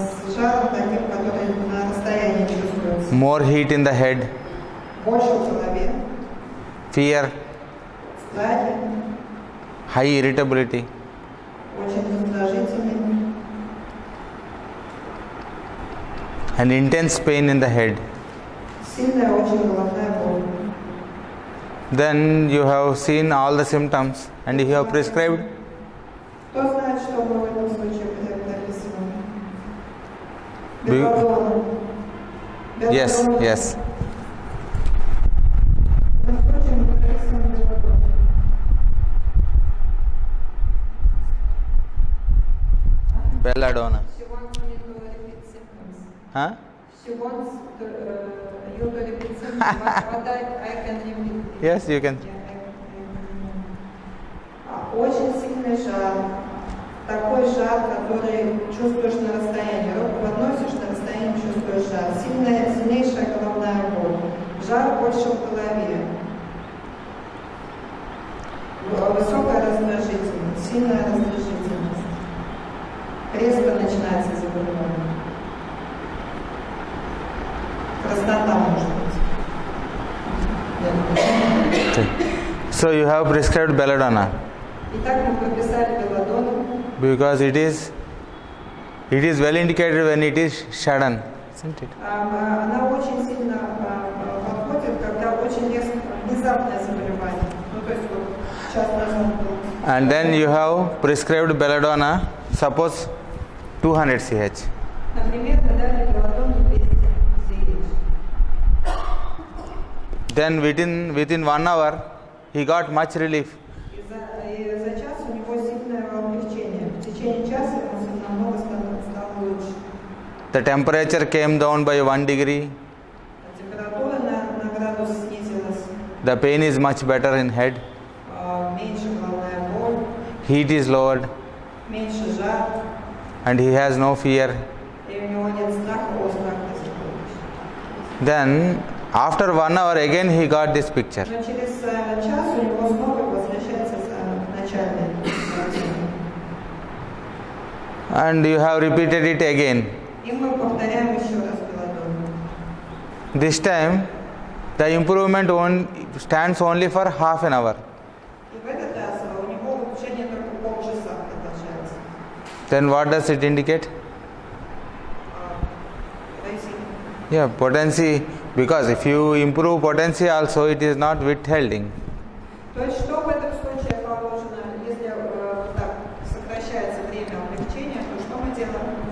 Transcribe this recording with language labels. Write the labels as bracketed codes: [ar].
[ru] с жаром таким, который на расстоянии чувствуется, [en] more heat in the head, [ru] больше в голове, [en] fear, [ru] страхи, [en] high irritability, [ru] очень раздражительный, [en] and intense pain in the head. [ru] сильная очень головная боль. [en] Then you have seen all the symptoms and you have prescribed. [ru] Кто знает, что мы в этом случае прописываем? [en] Do you- [ru] Белладонна. [en] Yes, [ru] Белладонна. [en] yes. [ru] В этом случае мы прописываем белладонну. [en] Belladonna. She wants me to repeat symptoms. Huh? She wants you to repeat symptoms, but I can repeat. Yes, you can. [ru] Очень сильный жар. Такой жар, который чувствуешь на расстоянии. Руку подносишь, на расстоянии чувствуешь жар. Сильнейшая головная боль. Жар больше в голове. Высокая раздражительность, сильная раздражительность. Резко начинается заболевание. Краснота может быть. [en] Okay. So you have prescribed belladonna [ru] Итак, мы прописали белладонну. [en] because it is well indicated when it is sudden, isn't it? [ru] Она очень сильно подходит, когда очень резко, внезапное заболевание. Ну, то есть вот час назад был. [en] And then you have prescribed belladonna, suppose 200 ch. [ru] Например, мы дали белладонну 200 CH. [en] Then within 1 hour he got much relief. [ru] И за час у него сильное облегчение. В течение часа ему намного стало лучше. [en] The temperature came down by 1 degree. [ru] Температура на градус снизилась. [en] The pain is much better in head. [ru] Меньше головная боль, [en] Heat is lowered [ru] меньше жар. [en] and he has no fear. [ru] И у него нет страха, страх не заходит. [en] Then after 1 hour again he got this picture. [ru] Но через час у него снова возвращается начальная картина. [en] And you have repeated it again. [ru] И мы повторяем еще раз белладонну. [en] This time the improvement stands only for half an hour. [ru] И в этот раз у него улучшение только полчаса продолжается. [en] Then what does it indicate? Yeah, potency, because if you improve potency also, it is not withholding. [ru] То есть что в этом случае положено, если так сокращается время облегчения, то что мы делаем?